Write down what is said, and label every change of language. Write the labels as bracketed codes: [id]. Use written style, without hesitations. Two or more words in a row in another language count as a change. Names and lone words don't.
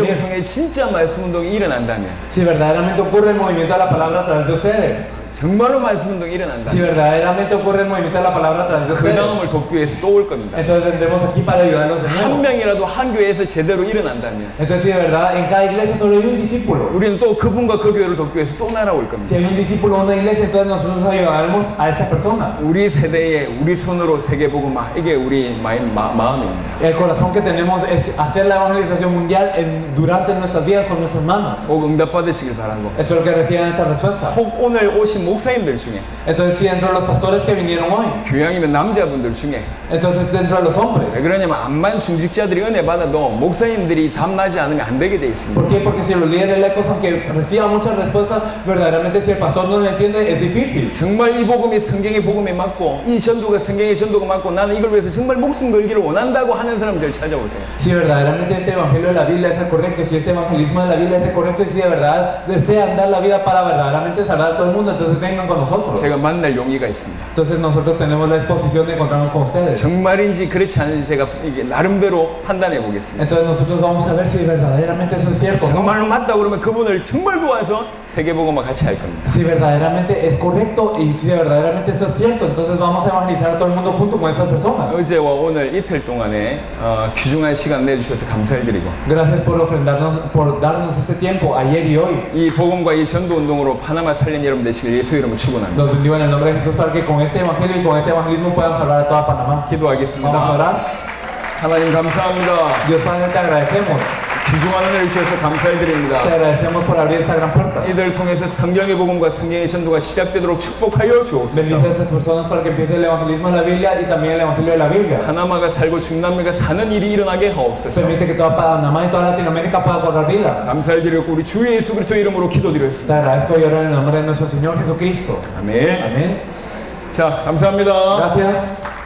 [es] venir. [ko] 통해 진짜 말씀 운동이 일어난다면 [es] Si verdaderamente ocurre el movimiento de la palabra a través de ustedes. [ko] 정말로 말씀 운동이 일어난다. [es] Si verdaderamente ocurre el movimiento de la palabra a través de [ko] 그 [es] ustedes, [ko] 다음을 돕기 위해서 또 올 겁니다. [es] entonces tendremos aquí para ayudarlos de [ko] 한 [es] nuevo. [ko] 명이라도 한 교회에서 제대로 일어난다면 [es] Entonces, si de verdad en cada iglesia solo hay un discípulo, [ko] 우리는 또 그분과 그 교회를 돕기 위해서 또 날아올 겁니다. [es] si hay un discípulo en una iglesia, entonces nosotros ayudaremos a esta persona. [ko] 우리 세대에 우리 손으로 세계복음화 이게 우리 마음입니다. [es] El corazón que tenemos es hacer la evangelización mundial durante nuestras vidas con nuestras manos. [ko] 꼭 응답 받으시길 바라고. [es] Espero que reciban esa respuesta. [ko] 혹 오늘 오신 목사님들 중에 [es] Entonces, si dentro de los pastores que vinieron hoy, [ko] 교양이면 남자분들 중에 [es] entonces dentro de los hombres. [ko] 왜 그러냐면 암만 중직자들이 은혜 받아도 목사님들이 답나지 않으면 안 되게 돼 있습니다. [es] ¿Por qué? Porque si los líderes lecos, aunque reciban muchas respuestas, verdaderamente si el pastor no lo entiende, es difícil. [ko] 정말 이 복음이 성경의 복음에 맞고 이 전도가 성경의 전도가 맞고 나는 이걸 위해서 정말 목숨 걸기를 원한다고 하는 사람 절 찾아오세요. [es] Si verdaderamente este evangelio de la Biblia es el correcto, si este evangelismo de la Biblia es el correcto, y si de verdad desean dar la vida para verdaderamente salvar a todo el mundo, entonces vengan con nosotros. [ko] 제가 만날 용의가 있습니다. [es] Entonces nosotros tenemos la disposición de encontrarnos con ustedes. [ko] 정말인지 그렇지 않은지 제가 이게 나름대로 판단해 보겠습니다. [es] Entonces nosotros vamos a ver si verdaderamente eso es cierto, ¿no? [ko] 정말로 맞다 그러면 그분을 정말 도와서 세계복음화 같이 할 겁니다. [es] Si verdaderamente es correcto y si verdaderamente eso es cierto, entonces vamos a evangelizar a todo el mundo junto con estas personas. [ko] 어제와 오늘 이틀 동안에 귀중한 시간 내주셔서 감사드리고 [es] Gracias por ofrendarnos, por darnos este tiempo ayer y hoy. [ko] 이 복음과 이 전도 운동으로 파나마 살린 여러분 되시길 예수 이름으로 축원합니다. [es] Los bendigo en el nombre de Jesús para que con este evangelio y con este evangelismo puedan salvar a toda Panamá. Vamos a [ko] 기도하겠습니다. [es] orar. [ko] 하나님 감사합니다. [es] Dios Padre, te agradecemos. [ko] 귀중한 은혜를 주셔서 [es] Te [ko] 감사드립니다. [es] agradecemos por abrir esta gran puerta. [ko] 이들을 통해서 성경의 복음과 성경의 전도가 시작되도록 축복하여 주옵소서. [es] Bendice a estas personas para que empiece el evangelismo de la Biblia y también el evangelio de la Biblia. [ko] 하나마가 살고 중남미가 사는 일이 일어나게 하옵소서. [es] Permite que toda Panamá y toda Latinoamérica pueda cobrar vida. [ko] 감사드리고 우리 주 예수 그리스도 이름으로 [es] Te [ko] 기도드렸습니다. [es] agradezco y oro en el nombre de nuestro Señor Jesucristo. [ko] 아멘. [es] Amén. [ko] 자, 감사합니다. [es] Gracias.